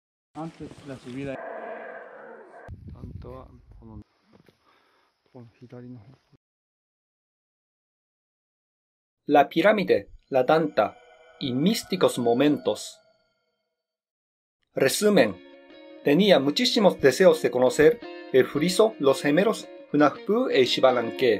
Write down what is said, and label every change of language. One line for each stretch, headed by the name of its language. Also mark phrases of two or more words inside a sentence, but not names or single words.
Spanish: Antes la subida.
Japanese: 本当はこの左の方。
Spanish: La pirámide, la Danta y místicos momentos. Resumen. Tenía muchísimos deseos de conocer el friso, los gemelos Hunahpu y Xbalanque.